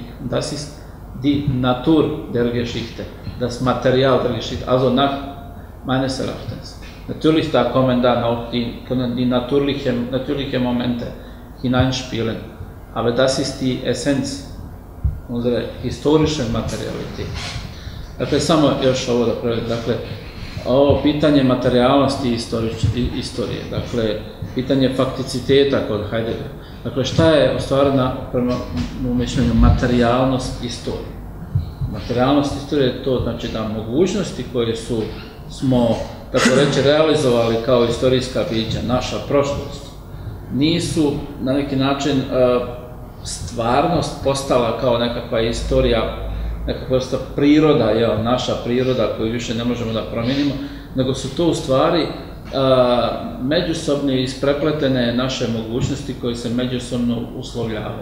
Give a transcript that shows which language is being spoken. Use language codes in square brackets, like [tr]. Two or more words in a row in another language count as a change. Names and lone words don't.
[de] Und das ist die Natur der Geschichte, das Material der Geschichte, also nach meines Erachtens. Natürlich, da kommen dann auch können die natürlichen Momente hineinspielen. Aber das ist die Essenz unserer historischen Materialität. [bs] Dakle, samo još ovo da prevedim. Dakle, ovo pitanje materijalnosti istorije, dakle, pitanje fakticiteta kod Heideggera. Dakle, šta je ostvarena, prema mom mišljenju, materijalnost istorije? Materijalnost istorije je to, znači da mogućnosti koje smo, tako reći, realizovali kao istorijska bića, naša prošlost, nisu na neki način stvarnost postala kao nekakva istorija, nekakva vrsta priroda, naša priroda koju više ne možemo da promijenimo, nego su to u stvari međusobno isprepletene naše mogućnosti koje se međusobno uslovljavaju.